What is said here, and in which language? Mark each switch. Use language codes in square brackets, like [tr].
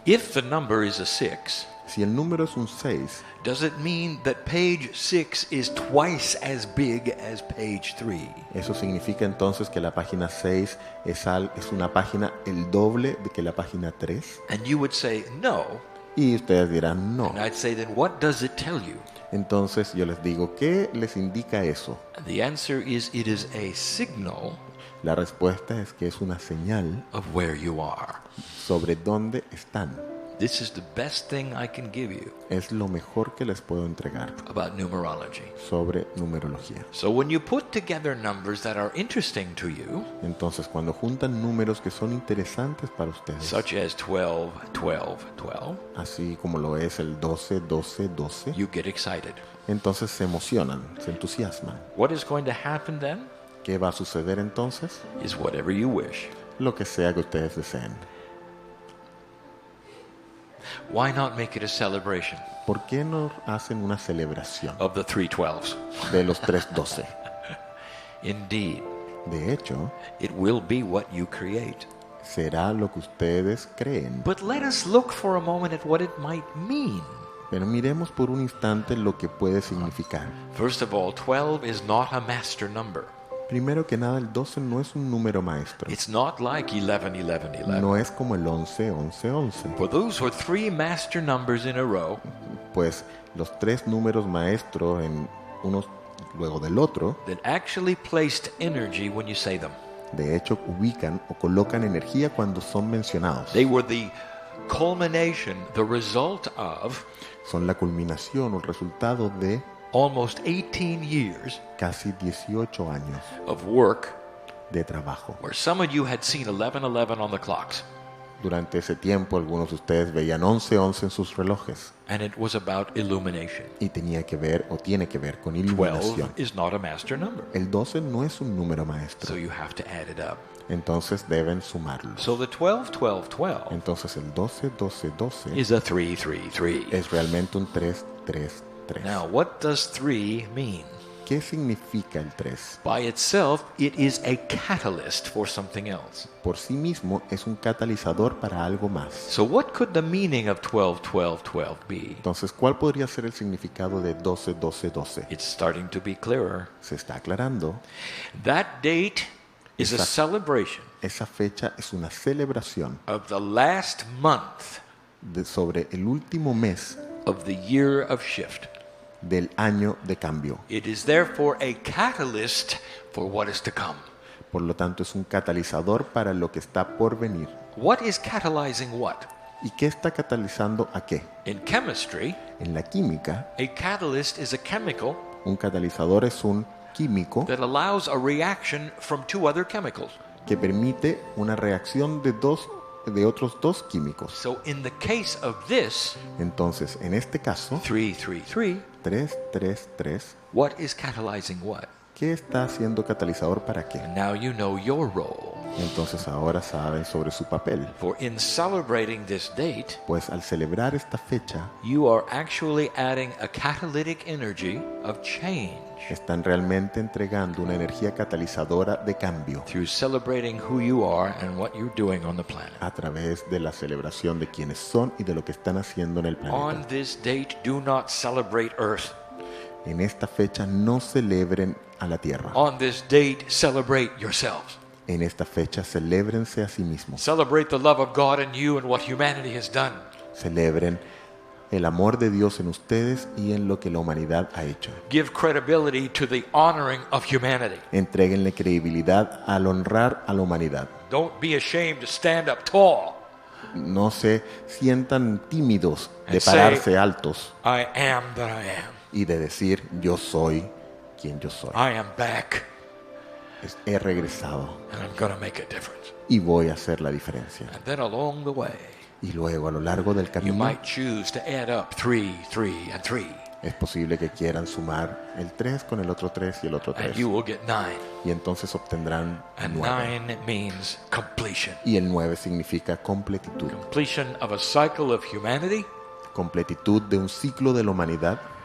[en] If the number is a 6, [es] Si el número es un 6, [en] does it mean that page 6 is twice as big as page 3? [es] eso significa entonces que la página 6 es una página el doble de que la página 3. [en] And you would say, no. [es] Y ustedes dirán no. [en] And I'd say, then what does it tell you? [es] Entonces yo les digo, ¿qué les indica eso? [en] And the answer is, it is a signal [es] La respuesta es que es una señal [en] of where you are. [es] sobre dónde están. [en] This is the best thing I can give you [es] Es lo mejor que les puedo entregar [en] about numerology. [es] sobre numerología. [en] So when you put together numbers that are interesting to you, [es] Entonces, cuando juntan números que son interesantes para ustedes, [en] such as 12, 12, 12, [es] así como lo es el 12, 12, 12, [en] you get excited. [es] entonces se emocionan, se entusiasman. [en] What is going to happen then [es] ¿Qué va a suceder entonces? [en] is whatever you wish. [es] Lo que sea que ustedes deseen. [en] Why not make it a celebration [es] ¿Por qué no hacen una celebración [en] of the 312s? [es] de los 312? [en] Indeed, [es] De hecho, [en] it will be what you create. [es] será lo que ustedes creen. [en] But let us look for a moment at what it might mean. [es] Pero miremos por un instante lo que puede significar. [en] First of all, 12 is not a master number. [es] Primero que nada, el 12 no es un número maestro. [en] It's not like 11, 11, 11. [es] No es como el 11, 11, 11. [en] For those were three master numbers in a row, [es] Pues los tres números maestros en uno luego del otro, [en] that actually placed energy when you say them. [es] de hecho, ubican o colocan energía cuando son mencionados. [en] They were the culmination, the result of [es] Son la culminación o el resultado de [en] almost 18 years [es] casi 18 años [en] of work [es] de trabajo. [en] where some of you had seen 11, 11 on the clocks. [es] Durante ese tiempo, algunos de ustedes veían 11, 11 en sus relojes [en] And it was about illumination. [es] y tenía que ver o tiene que ver con [en] 12 [es] iluminación. [en] is not a master number, [es] El 12 no es un número [en] so [es] maestro, [en] you have to add it up. [es] entonces deben sumarlo. [en] So the 12, 12, 12 [es] Entonces el 12, 12, 12 [en] is a 3, 3, 3. [es] es realmente un 3, 3, 3. [en] Now, what does 3 mean? [es] ¿Qué significa el 3? [en] By itself, it is a catalyst for something else. [es] Por sí mismo es un catalizador para algo más. [en] So what could the meaning of 12, 12, 12 be? [es] Entonces, ¿cuál podría ser el significado de 12, 12, 12? [en] It's starting to be clearer. [es] Se está aclarando. [en] That date is a [es] Exacto. [en] celebration [es] Esa fecha es una celebración [en] of the last month [es] sobre el último mes [en] of the year of shift. [es] del año de cambio. [en] It is therefore a catalyst for what is to come. [es] Por lo tanto, es un catalizador para lo que está por venir. [en] What is catalyzing what? [es] ¿Y qué está catalizando a qué? [en] In chemistry, [es] En la química, [en] a catalyst is a chemical [es] un catalizador es un químico [en] that allows a reaction from two other chemicals. [es] que permite una reacción de otros dos químicos. [en] So in the case of this, [es] Entonces, en este caso, [en] 3, 3, 3, [es] 3, 3, 3, [en] what is catalyzing what? [es] ¿qué está haciendo catalizador para qué? [en] And now you know your role. [es] Entonces ahora saben sobre su papel. [en] For in celebrating this date, [es] Pues al celebrar esta fecha, [en] you are actually adding a catalytic energy of change [es] están realmente entregando una energía catalizadora de cambio [en] through celebrating who you are and what you're doing on the planet. [es] a través de la celebración de quienes son y de lo que están haciendo en el [en] On [es] planeta. [en] this date, do not celebrate Earth. [es] En esta fecha no celebren a la Tierra. [en] On this date, celebrate yourselves. [es] En esta fecha celébrense a sí mismos. [en] Celebrate the love of God in you and what humanity has done. [es] Celebren el amor de Dios en ustedes y en lo que la humanidad ha hecho. [en] Give credibility to the honoring of humanity. [es] Entréguenle credibilidad al honrar a la humanidad. [en] Don't be ashamed to stand up tall. [es] No se sientan tímidos de [en] And say, [es] pararse altos [en] I am that I am. [es] y de decir yo soy quien yo soy. [en] I am back, [es] He regresado [en] and I'm going to make a difference. [es] y voy a hacer la diferencia. [en] And then along the way, [es] Y luego a lo largo del [en] you [es] camino [en] might choose to add up 3, 3, and 3, [es] es posible que quieran sumar el 3 con el otro 3 y el otro [en] and [es] 3. [en] you will get 9. [es] Y entonces obtendrán [en] And [es] 9. [en] 9 means completion. [es] Y el 9 significa completitud. [en] Completion of a cycle of humanity [es] Completitud de un ciclo de la humanidad